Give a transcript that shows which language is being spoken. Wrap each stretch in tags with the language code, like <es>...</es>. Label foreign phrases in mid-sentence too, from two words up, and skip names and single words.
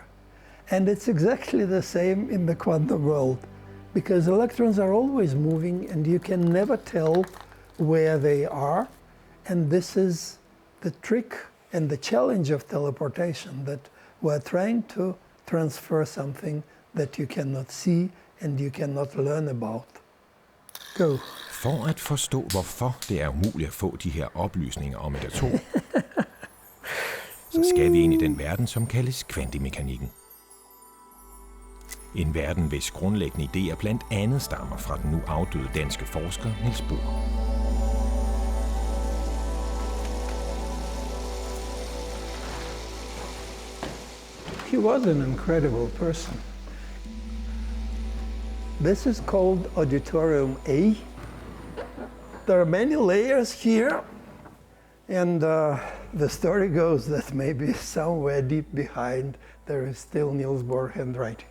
<en>And it's exactly the same in the quantum world, because electrons are always moving and you can never tell where they are. And this is the trick and the challenge of teleportation, that we're trying to transfer something that you cannot see and you cannot learn about. Go.</en> <da>For at forstå, hvorfor det er umuligt at få de her oplysninger om et atom, så skal vi ind i den verden, som kaldes kvantemekanikken. En verden, hvis grundlæggende idéer blandt andet stammer fra den nu afdøde danske forsker Niels Bohr.</da> <en>He was an incredible person. This is called Auditorium A. There are many layers here, and the story goes that maybe somewhere deep behind there is still Niels Bohr handwriting.</en>